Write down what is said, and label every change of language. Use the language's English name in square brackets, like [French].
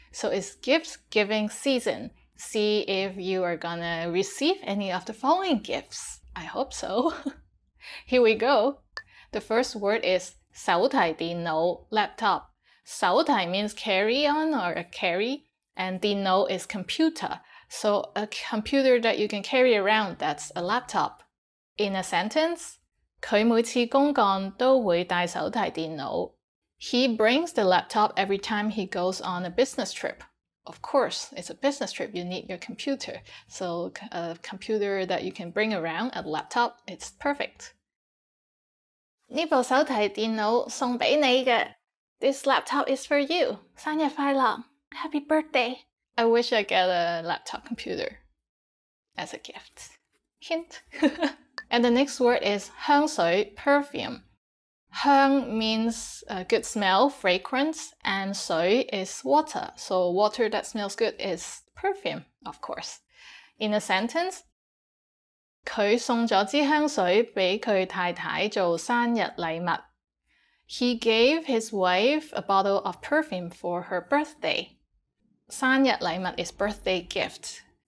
[English] So it's gift giving season. See if you are gonna receive any of the following gifts. I hope so. Here we go. The first word is 手提電腦 laptop. 手提 means carry on or a carry, and 電腦 is computer. So a computer that you can carry around, that's a laptop. [Cantonese] In a sentence, 佢每次公幹都會帶手提電腦. [English] He brings the laptop every time he goes on a business trip. Of course, it's a business trip, you need your computer. So a computer that you can bring around, a laptop, it's perfect. [Cantonese] 呢部手提電腦送俾你嘅. [English] This laptop is for you. [Cantonese] 生日快樂. [English] Happy birthday. I wish I get a laptop computer as a gift. Hint. And the next word is 香水 perfume. 香 means good smell, fragrance, and 水 is water. So water that smells good is perfume, of course. [Cantonese] In a sentence, 佢送咗支香水俾佢太太做生日禮物. [English] He gave his wife a bottle of perfume for her birthday. 生日禮物 is birthday gift.